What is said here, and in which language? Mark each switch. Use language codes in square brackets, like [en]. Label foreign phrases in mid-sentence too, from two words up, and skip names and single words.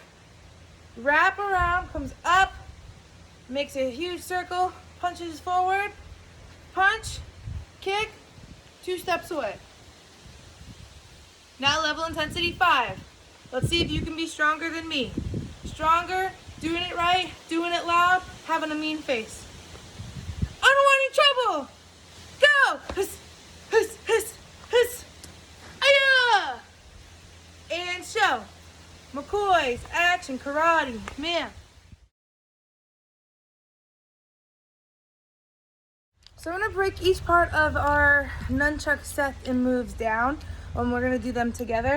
[en] Wrap around, comes up, makes a huge circle, punches forward, punch, kick, 2 steps away. Now level intensity 5. Let's see if you can be stronger than me. Stronger, doing it right, doing it loud, having a mean face. I don't want any trouble. Go! Hiss, hiss, hiss, hiss. Aya! And show. McCoy's action karate man. So I'm going to break each part of our nunchuck set and moves down, and we're going to do them together.